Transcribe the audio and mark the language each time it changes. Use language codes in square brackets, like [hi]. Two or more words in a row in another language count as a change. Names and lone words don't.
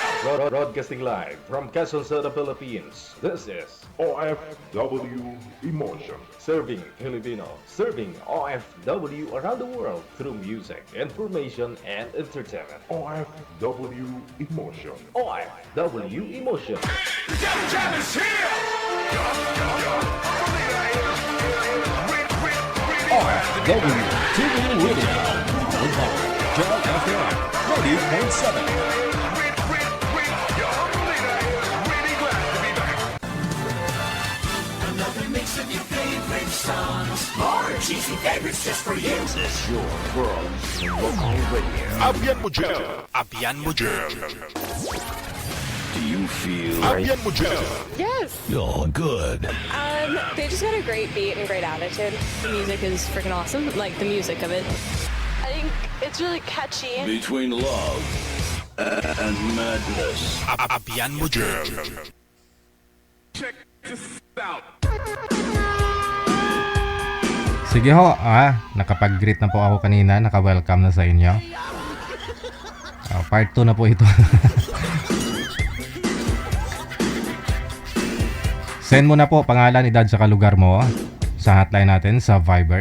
[en] Broadcasting live from Quezon City, Philippines. This is OFW Emotion. Serving Filipino, serving OFW around the world through music, information, and entertainment. OFW Emotion. OFW Emotion. OFW TV Radio. Joy FM 90.7. Mix of your favorite songs. More cheesy favorites just for you. This is your world local radio. [ceb] Abyan mo dyan. Abyan mo dyan. [en] Do you feel [ceb] Abyan mo dyan. [en] Yes. you're good? They just got a great beat and great attitude. The music is freaking awesome. Like the music of it. I think it's really catchy. Between love and madness. [ceb] Abyan mo dyan. [en] Check this out. [tl] Sige ho, nakapag-greet na po ako kanina, naka-welcome na sa inyo. Part 2 na po ito. Send mo na po pangalan, edad, saka lugar mo sa hotline natin sa Viber.